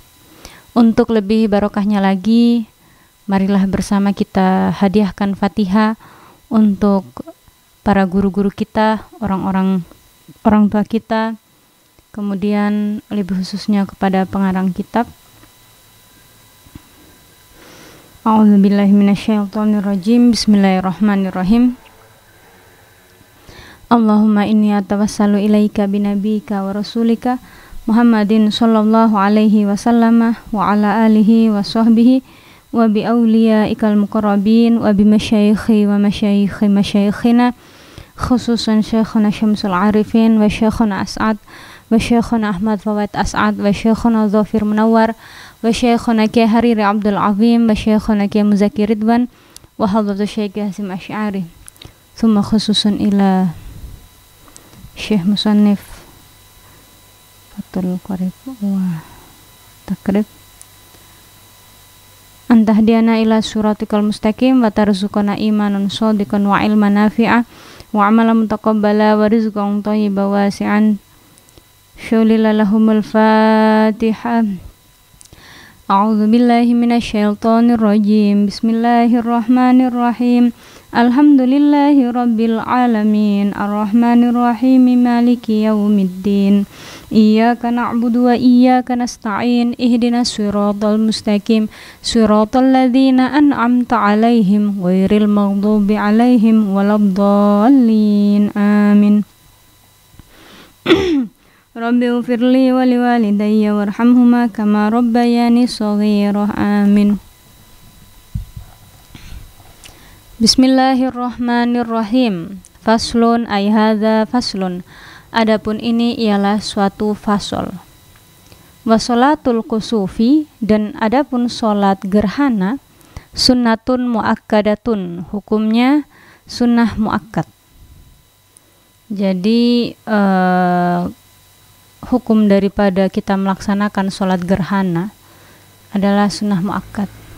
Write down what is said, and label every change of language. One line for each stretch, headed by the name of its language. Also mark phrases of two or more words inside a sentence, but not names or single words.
Indonesian: Untuk lebih barokahnya lagi, marilah bersama kita hadiahkan Fatihah untuk para guru-guru kita, orang tua kita, kemudian lebih khususnya kepada pengarang kitab.
Arabic: أعوذ بالله من الشيطان الرجيم. بسم الله الرحمن الرحيم. اللهم إني أتوسل إليك بنبيك ورسولك محمد صلى الله عليه وسلم وعلى آله وصحبه وبأوليائك المقربين و بمشايخي ومشايخ مشايخنا خصوصا شيخنا شمس العارفين وشيخنا أسعد وشيخنا أحمد فؤاد أسعد وشيخنا ظافر منور وشيخنا كياهي حريري عبد العظيم وشيخنا كياهي مزكي رضوان وحضرة الشيخ هاشم أشعري ثم خصوصا إلى شيخ مصنف فتح القريب والتقريب أن تهدينا إلى صراطك المستقيم وترزقنا إيمانا صادقا وعلما نافعا وعملا متقبلا ورزقا طيبا واسعا شيء لله لهم الفاتحة. أعوذ بالله من الشيطان الرجيم. بسم الله الرحمن الرحيم. الحمد لله رب العالمين. الرحمن الرحيم. مالك يوم الدين. إياك نعبد وإياك نستعين. اهدنا الصراط المستقيم. صراط الذين أنعمت عليهم غير المغضوب عليهم ولا الضالين. Amin. رب اغفر لي ولوالدي وارحمهما كما ربياني صغيرا. Amin. بسم الله الرحمن الرحيم. فصل أي هذا فصل.
Indonesian: Adapun ini ialah suatu fasol.
Arabic: وصلاة الكسوف,
Indonesian: dan adapun sholat gerhana,
Arabic: سنة مؤكدة,
Indonesian: hukumnya sunnah muakkad. Jadi hukum daripada kita melaksanakan sholat gerhana adalah sunnah muakkad.